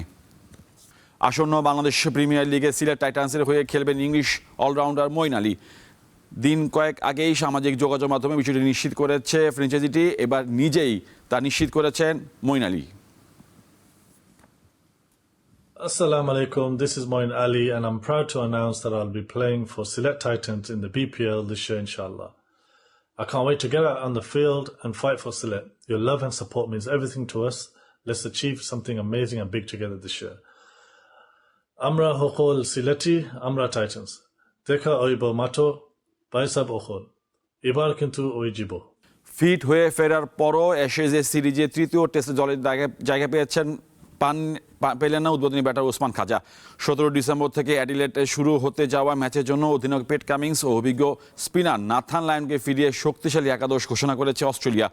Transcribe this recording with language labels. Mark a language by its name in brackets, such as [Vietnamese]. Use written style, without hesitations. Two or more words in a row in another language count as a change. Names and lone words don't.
[Bangla] আসন্ন বাংলাদেশ প্রিমিয়ার লিগে সিলেট টাইটান্সের হয়ে খেলবেন ইংলিশ অলরাউন্ডার মঈন আলী। দিন কয়েক আগেই সামাজিক যোগাযোগ মাধ্যমে বিষয়টি নিশ্চিত করেছে ফ্র্যাঞ্চাইজিটি। এবার নিজেই তা নিশ্চিত করেছেন মঈন আলী। [English] Assalamu alaikum, this is Moin Ali and I'm proud to announce that I'll be playing for Sylhet Titans in the BPL this year inshallah. I can't wait to get out on the field and fight for Sylhet. Your love and support means everything to us. Let's achieve something amazing and big together this year. [Sylheti] আমরা হকল সিলেটি, আমরা টাইটান্স. দেখা অইবো মাঠো, বাইসাব অকল. ইবার কিন্তু অইজিবো. [Bangla] ফিট হয়ে ফেরার পরও অ্যাশেজ সিরিজে তৃতীয় টেস্টে দলের জায়গা পেয়েছেন পেলেন না উদ্বোধনী ব্যাটার ওসমান খাজা। ১৭ ডিসেম্বর থেকে অ্যাডিলেডে শুরু হতে যাওয়া ম্যাচের জন্য অধিনায়ক পেট কামিংস ও অভিজ্ঞ স্পিনার নাথান লায়নকে ফিরিয়ে শক্তিশালী একাদশ ঘোষণা করেছে অস্ট্রেলিয়া।